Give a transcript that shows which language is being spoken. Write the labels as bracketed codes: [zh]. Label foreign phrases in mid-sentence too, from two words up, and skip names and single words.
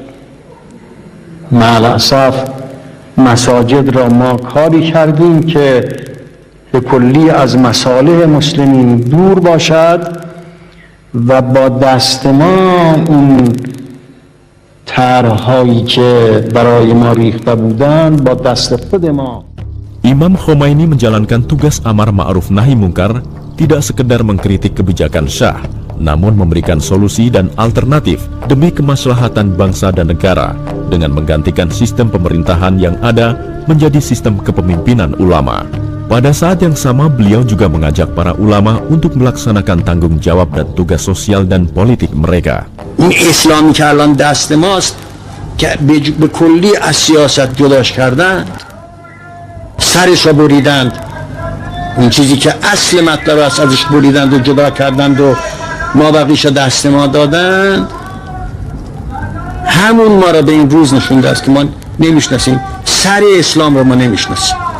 [fa] مع الاسف مساجد را ما کاری کردیم که به کلی از مصالح مسلمین دور باشد و با دست ما اون طرح‌هایی که برای ما ریخته بودند با دست خود ما. [id] Imam Khomeini menjalankan tugas amar ma'ruf nahi mungkar tidak sekedar mengkritik kebijakan Syah, namun memberikan solusi dan alternatif demi kemaslahatan bangsa dan negara dengan menggantikan sistem pemerintahan yang ada menjadi sistem kepemimpinan ulama. Pada saat yang sama, beliau juga mengajak para ulama untuk melaksanakan tanggung jawab dan tugas sosial dan politik mereka. [fa] این اسلامی که الان دست ماست که به کلی از سیاست جداش کردن، سرش رو بریدند، این چیزی که اصل مطلب است ازش بریدند و جدا کردند و ما بقیش دست ما دادند، همون ما را به این روز نشونده است که ما نمیشناسیم، سر اسلام رو ما نمیشناسیم.